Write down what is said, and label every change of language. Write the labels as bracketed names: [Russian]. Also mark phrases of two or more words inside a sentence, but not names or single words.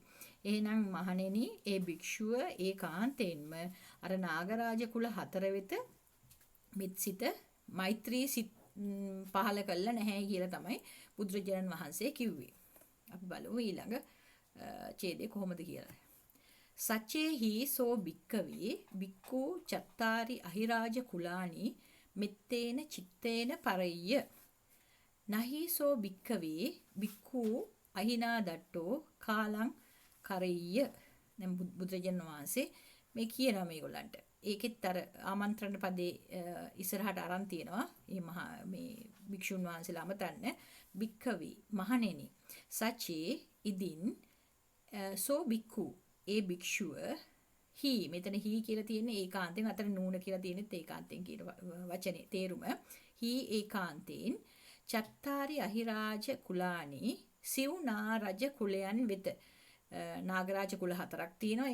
[Sinhala] එහෙනම් මහණෙනි ඒ භික්ෂුව ඒකාන්තයෙන්ම අර නාගරාජ කුල 4 වෙත මෙත්සිත මෛත්‍රී සිත් පහල කළා නැහැ කියලා තමයි බුදුරජාණන් වහන්සේ කිව්වේ. අපි බලමු ඊළඟ ඡේදය කොහොමද කියලා. [Pali] සච්චේහි සෝ භික්කවේ බික්ඛු චත්තාරි අහිරාජ කුලානි මෙත්තේන චිත්තේන පරය්‍ය නහි සෝ භික්කවේ බික්ඛු අහිනා දට්ටෝ කාලං කරෙය්‍ය. [Sinhala] දැන් බුදුරජාණන් වහන්සේ මේ කියනවා මේගොල්ලන්ට. ඒකෙත් අර ආමන්ත්‍රණ පදේ ඉස්සරහට අරන් තියෙනවා. මේ භික්ෂුන් වහන්සේලා අමතන්න භික්කවේ මහණෙනි සචේ ඉදින් [Pali] සෝ භික්ඛු [Sinhala] ඒ භික්ෂුව හි මෙතන හි කියලා තියෙන්නේ ඒකාන්තයෙන් අතර නූන කියලා තියෙනෙත් ඒකාන්තයෙන් කියන වචනේ තේරුම හි ඒකාන්තයෙන් [Pali] චත්තාරි අහිරාජ කුලානි [Sinhala] සිව්නා රජ කුලයන් වෙත නාගරාජ කුල 4ක් තියෙනවා.